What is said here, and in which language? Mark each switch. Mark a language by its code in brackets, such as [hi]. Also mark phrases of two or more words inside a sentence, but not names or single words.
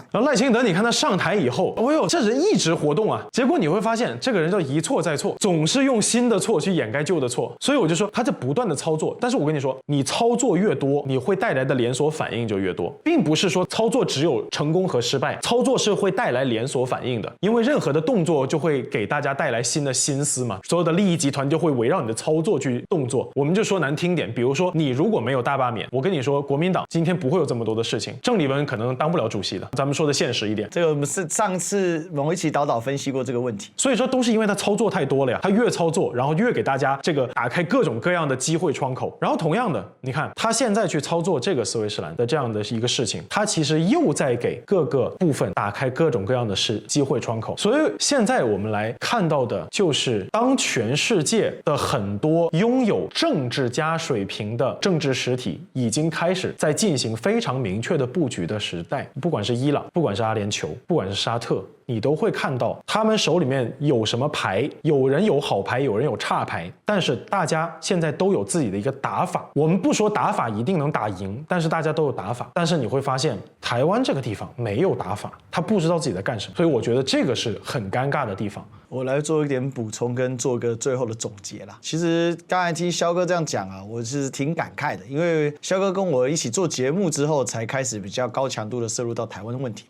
[zh] 然後賴清德，你看他上台以後，哦呦，這人一直活動啊，結果你會發現這個人叫一錯再錯，總是用新的錯去掩蓋舊的錯。所以我就說他在不斷的操作，但是我跟你說，你操作越多，你會帶來的連鎖反應應就越多，並不是說操作只有成功和失敗，操作是会帶來連鎖反應的，因為任何的动作就会给大家带来新的心思嘛，所有的利益集团就会圍繞你的操作去动作。我们就说难聽點，比如說你如果沒有大罷免，我跟你說國民黨今天不會有這麼多的事情，鄭麗文可能當不了主席的。咱們說的現實一點，這個我們是上次某一期導導分析過這個問題，所以說都是因為他操作太多了呀，他越操作，然後越給大家這個打開各種各樣的機會窗口。然後同樣的，你看他現在去操作這個斯威士蘭的這樣的一個事情，他其實又在給各個部分打開各種各樣的機會窗口。所以現在我們來看到的就是當全世界的很多擁有政治家水平的政治實體已經開始在進行非常明確的布局的時代，不管是伊朗，不管是阿聯酋，不管是沙特，你都會看到他們手裡面有什麼牌，有人有好牌，有人有差牌，但是大家現在都有自己的一個打法。我們不說打法一定能打贏，但是大家都有打法。但是你會發現台灣這個地方沒有打法，他不知道自己在幹什麼，所以我覺得這個是很尷尬的地方。我來做一點補充跟做個最後的總結啦。其實剛才聽蕭哥這樣講啊，我是挺感慨的，因為蕭哥跟我一起做節目之後，才開始比較高強度的涉入到台灣的問題。